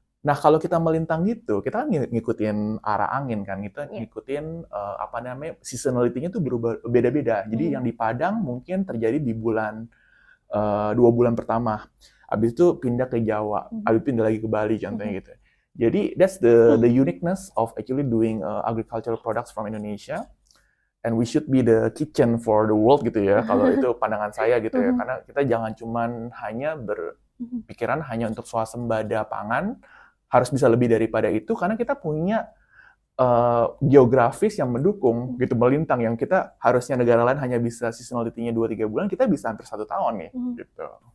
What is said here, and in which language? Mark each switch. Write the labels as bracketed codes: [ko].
[id] Nah, kalau kita melintang gitu, kita kan ngikutin arah angin kan, kita Iya. ngikutin seasonality-nya tuh berubah beda-beda. Jadi yang di Padang mungkin terjadi di bulan 2 bulan pertama. Habis itu pindah ke Jawa, habis itu pindah lagi ke Bali contohnya gitu. [en] Jadi that's the uniqueness of actually doing agricultural products from Indonesia. And we should be the kitchen for the world [id] gitu ya, kalau itu pandangan saya gitu ya. Karena kita jangan cuman hanya berpikiran hanya untuk swasembada pangan, harus bisa lebih daripada itu, karena kita punya geografis yang mendukung gitu, melintang, yang kita harusnya negara lain hanya bisa seasonality-nya 2-3 bulan, kita bisa hampir 1 tahun nih, gitu.